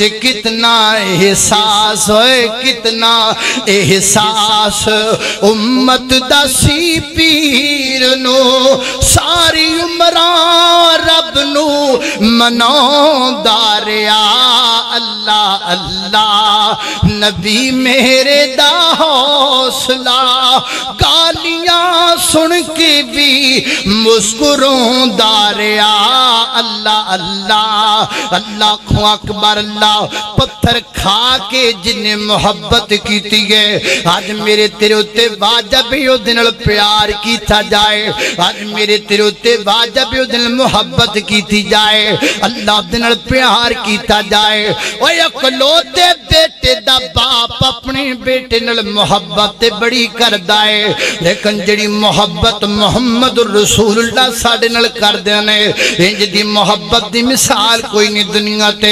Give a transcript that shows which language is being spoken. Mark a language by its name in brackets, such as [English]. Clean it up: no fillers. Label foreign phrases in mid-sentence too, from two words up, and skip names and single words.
[Punjabi] کتنا احساس ہوئے، کتنا احساس امت دا سی پیر نوں، ساری عمرا رب نوں مناؤندا رہا. اللہ اللہ، نبی میرے دا حوصلہ، گالیاں سن کے وی مسکراندا رہا. [Arabic] الله الله الله أكبر. अल्लाह, [Punjabi] پتھر کھا کے جنہے محبت کیتی ہے، اج میرے تیرے اتے واجب ہے اوہدے نال پیار کیتا جائے، اج میرے تیرے اتے واجب ہے اوہدے نال محبت کیتی جائے، اللہ دے نال پیار کیتا جائے. اوئے اکلوتے بیٹے دا باپ اپنے بیٹے نال محبت وڈی کردا ہے، لیکن جہڑی محبت محمد رسول اللہ ساڈے نال کردے نے انج دی محبت دی مثال کوئی نہیں دنیا تے.